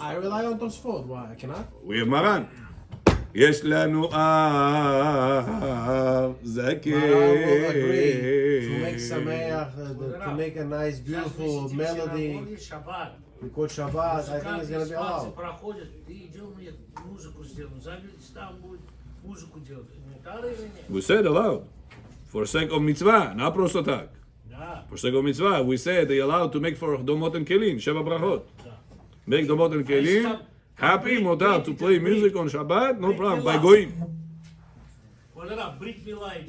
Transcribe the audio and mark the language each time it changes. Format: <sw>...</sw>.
<en>I rely on Tosfot. Why? I cannot. We have Maran.</en> <he>יש לנו אב זקן.</he> <en>Maran will agree to make sameach, to make a nice, beautiful melody.</en> <he>שבת.</he> <en>We quote Shabbat. I think it's gonna be allowed.</en> <ru>проходит, и идем мне музыку сделаем. Там будет музыку делать. Мутары или нет?</ru> <en>We said allowed. For sake of mitzvah, not</en> <ru>просто так. Да.</ru> <en>For sake of mitzvah, we said they allowed to make for domot and kelin, sheva brachot. Make domot and kelin. Happy, motar, to play music on Shabbat, no problem. By goyim.</en> <ru>Вот это, брит мила идет.</ru>